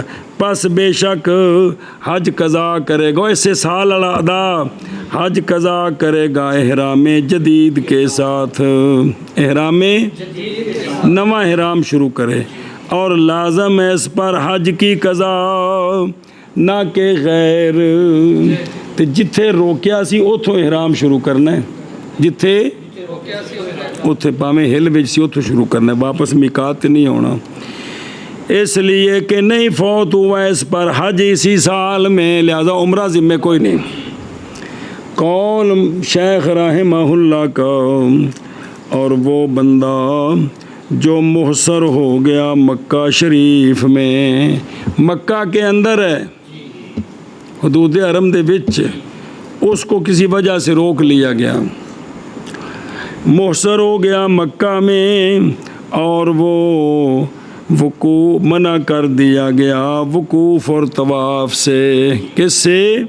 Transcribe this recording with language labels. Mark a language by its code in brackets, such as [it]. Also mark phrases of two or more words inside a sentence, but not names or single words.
[ur] پس بے شک حج قضا کرے گا، اسے سال والا ادا حج قضا کرے گا احرام جدید کے ساتھ، احرام نواں احرام شروع کرے، اور لازم ہے اس پر حج کی قضا [pa] نہ کہ غیر، تو جتھے روکیا سی اتھوں احرام شروع کرنا ہے، جتھے اتھے پاویں ہل وچ سی اتھوں شروع کرنا ہے، واپس میقات نہیں ہونا، [ur] اس لیے کہ نہیں فوت ہوا اس پر حج اسی سال میں، لہذا عمرہ ذمہ کوئی نہیں۔ قول شیخ رحمہ اللہ کا، اور وہ بندہ جو محصر ہو گیا مکہ شریف میں، مکہ کے اندر ہے [pa] حدود حرم دے وچ، [ur] اس کو کسی وجہ سے روک لیا گیا، محصر ہو گیا مکہ میں، اور وہ وقوف منع کر دیا گیا وقوف اور طواف سے، کس سے؟